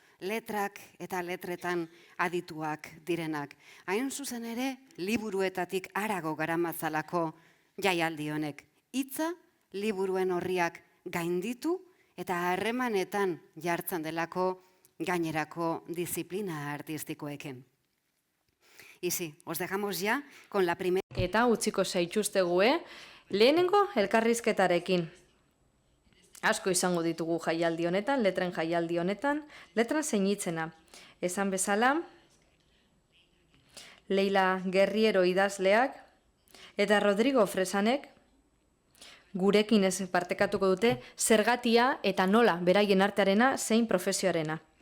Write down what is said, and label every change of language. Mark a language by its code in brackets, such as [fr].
[eu] Letrak eta letretan adituak direnak. Hain zuzen ere, liburuetatik harago garamatzalako jaialdi honek. Hitza, liburuen horriak gainditu eta harremanetan jartzen delako gainerako disiplina artistikoekin. [es] Y sí, os dejamos ya con la primera... [eu] Eta utziko zaituztegue, lehenengo elkarrizketarekin. Asko izango ditugu jaialdi honetan, letren jaialdi honetan, letran zeinitzena. Esan bezala, Leila Guerriero idazleak eta Rodrigo Fresanek gurekin ez partekatuko dute zergatia eta nola beraien artearena zein profesioarena.